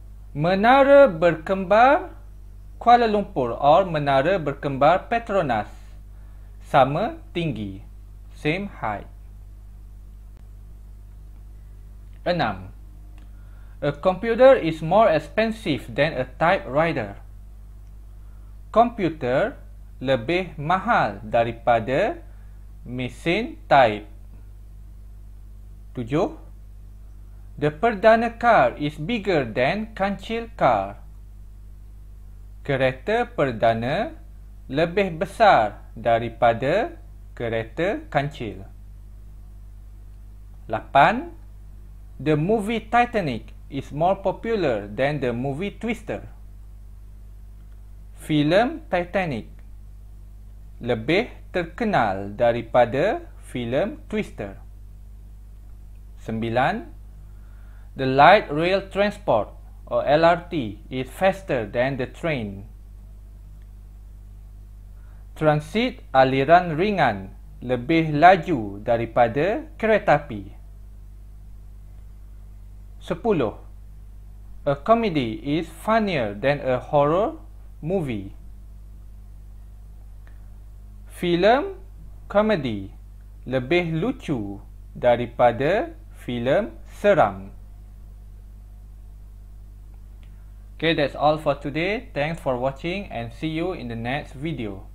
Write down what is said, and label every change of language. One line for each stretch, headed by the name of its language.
Malay: Menara berkembar Kuala Lumpur or menara berkembar Petronas sama tinggi,
English: same height. 6. A computer is more expensive than a typewriter.
Malay: Komputer lebih mahal daripada mesin type. 7.
English: The perdana car is bigger than kancil car.
Malay: Kereta perdana lebih besar daripada kereta kancil. 8.
English: The movie Titanic is more popular than the movie Twister.
Malay: Filem Titanic lebih terkenal daripada filem Twister. 9.
English: The light rail transport or LRT is faster than the train.
Malay: Transit aliran ringan lebih laju daripada keretapi. 10.
English: A comedy is funnier than a horror movie.
Malay: Filem komedi lebih lucu daripada filem seram.
English: Okay, that's all for today. Thanks for watching and see you in the next video.